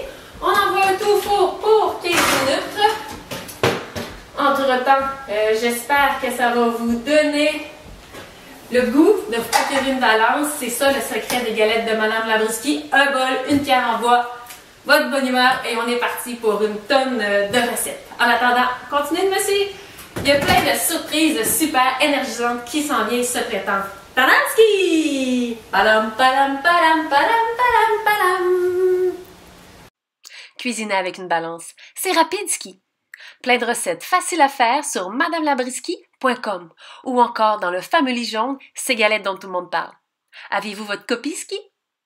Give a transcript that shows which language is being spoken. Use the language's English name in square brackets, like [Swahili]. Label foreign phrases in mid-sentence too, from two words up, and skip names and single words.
[French] On envoie le tout au four pour 15 minutes. Entre-temps, j'espère que ça va vous donner le goût de vous procurer une balance. C'est ça le secret des galettes de Madame Labriskie. Un bol, une cuillère en bois, votre bonne humeur et on est parti pour une tonne de recettes. En attendant, continuez de me suivre. Il y a plein de surprises super énergisantes qui s'en viennent se prétendre. Tadamski! Padam, padam, padam, padam, padam, padam. Cuisiner avec une balance, c'est rapide ski. Plein de recettes faciles à faire sur madamelabriskie.com ou encore dans le fameux livre jaune, ces galettes dont tout le monde parle. Avez-vous votre copie ski?